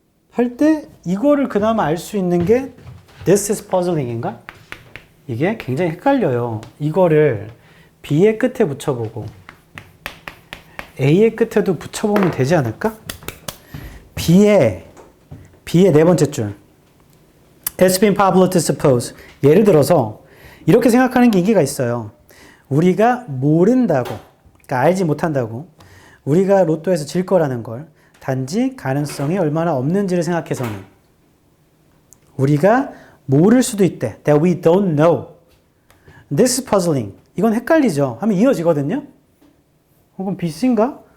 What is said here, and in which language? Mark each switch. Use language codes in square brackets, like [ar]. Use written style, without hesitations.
[ko] 할 때 이거를 그나마 알 수 있는 게 [en] This is puzzling [ko] 인가? 이게 굉장히 헷갈려요. 이거를 B의 끝에 붙여보고 A의 끝에도 붙여보면 되지 않을까? B의 네 번째 줄 [en] It's been popular to suppose. [ko] 예를 들어서 이렇게 생각하는 게 인기가 있어요. 우리가 모른다고, 그러니까 알지 못한다고, 우리가 로또에서 질 거라는 걸 단지 가능성이 얼마나 없는지를 생각해서는 우리가 모를 수도 있대. [en] That we don't know. This is puzzling. [ko] 이건 헷갈리죠. 하면 이어지거든요. 혹은 BC인가?